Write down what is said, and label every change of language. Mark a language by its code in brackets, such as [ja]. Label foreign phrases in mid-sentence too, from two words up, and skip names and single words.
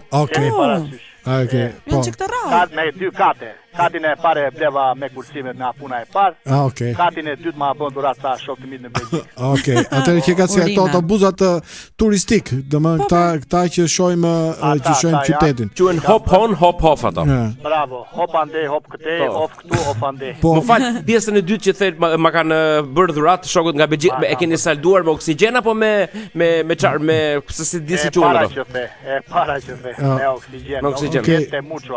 [sq] Okej. Po. Kat me 2 kate. Katin e parë e bleva me kursimet nga puna e parë. Okej. Katin e dytë ma bën dhurat sa shok të mi në Belgjik. Okej. Atëherë që ka si ato autobusat turistik, domethënë këta që shohim qytetin. Quhen [en] hop on hop off [sq] ato. Bravo. Hop ande, hop këtej, hop këtu, hop ande. Më fal, pjesën e dytë që thënë ma kanë bërë dhurat shokut nga Belgjik, e keni salduar me oksigjen apo me çfarë, me se di si quhen ato? E para që the, me oksigjen. Me oksigjen. Te muçua.